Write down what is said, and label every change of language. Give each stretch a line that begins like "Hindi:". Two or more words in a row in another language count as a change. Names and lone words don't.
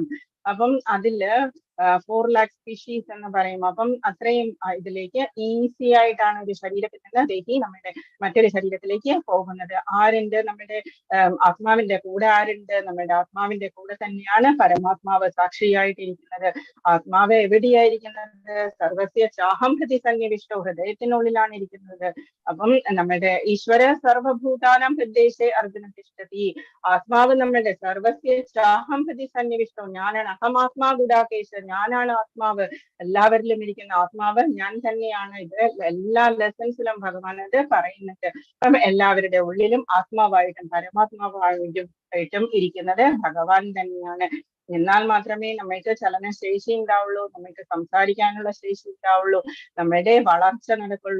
Malayalam: അപ്പം അതില് 4 lakh സ്പീഷീസ് എന്ന് പറയും. അപ്പം അത്രയും ഇതിലേക്ക് ഈസി ആയിട്ടാണ് ഒരു ശരീരത്തിൽ നിന്ന് ദേഹി നമ്മുടെ മറ്റൊരു ശരീരത്തിലേക്ക് പോകുന്നത്. ആരുണ്ട്? നമ്മുടെ ആത്മാവിന്റെ കൂടെ ആരുണ്ട്? നമ്മുടെ ആത്മാവിന്റെ കൂടെ തന്നെയാണ് പരമാത്മാവ് സാക്ഷിയായിട്ടിരിക്കുന്നത്. ആത്മാവ് എവിടെയായിരിക്കുന്നത്?
Sanskrit: സർവസ്യ ചാഹം ഹൃദി സന്നിവിഷ്ടോ,
Malayalam: ഹൃദയത്തിനുള്ളിലാണ് ഇരിക്കുന്നത്. അപ്പം നമ്മുടെ
Sanskrit: ഈശ്വര സർവഭൂതാനാം ഹൃദയേ അർജുന തിഷ്ഠതി.
Malayalam: ആത്മാവ് നമ്മുടെ
Sanskrit: സർവസ്യ ചാഹം ഹൃദി സന്നിവിഷ്ടോ,
Malayalam: ഞാനാണ്
Sanskrit: അഹമാത്മാ ഗുഡാകേശ,
Malayalam: ഞാനാണ് ആത്മാവ്, എല്ലാവരിലും ഇരിക്കുന്ന ആത്മാവ് ഞാൻ തന്നെയാണ്. ഇത് എല്ലാ ലെസൺസിലും ഭഗവാൻ അത് പറയുന്നുണ്ട്. അപ്പം എല്ലാവരുടെ ഉള്ളിലും ആത്മാവായിട്ടും പരമാത്മാവായിട്ടും ഇരിക്കുന്നത് ഭഗവാൻ തന്നെയാണ്. എന്നാൽ മാത്രമേ നമ്മൾക്ക് ചലനശേഷി ഉണ്ടാവുള്ളൂ, നമ്മൾക്ക് സംസാരിക്കാനുള്ള ശേഷി ഉണ്ടാവുള്ളൂ, നമ്മുടെ വളർച്ച നടക്കുള്ളൂ.